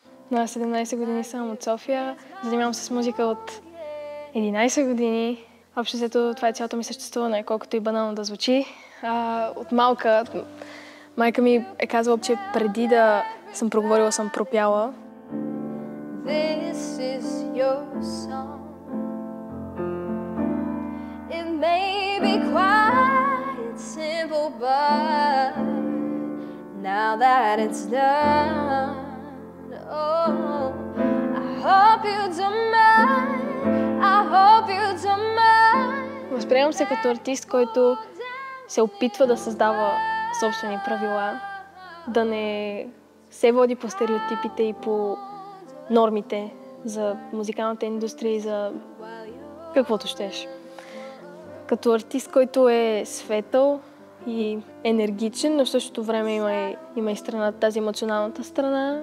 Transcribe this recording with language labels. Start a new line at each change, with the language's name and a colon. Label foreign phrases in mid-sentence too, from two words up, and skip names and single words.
Bulgarian: На 17 години съм от София. Занимавам се с музика от 11 години. Общо взето това е цялото ми съществуване, колкото и банално да звучи. От малка майка ми е казала, че преди да съм проговорила, съм пропяла.
English: This is your song. It may be quite simple, but now that it's done, oh, I hope you don't mind, I hope you don't mind.
Bulgarian: Възприемам се като артист, който се опитва да създава собствени правила, да не се води по стереотипите и по нормите за музикалната индустрия и за каквото щеш. Като артист, който е светъл и енергичен, но в същото време има и страна, тази емоционалната страна.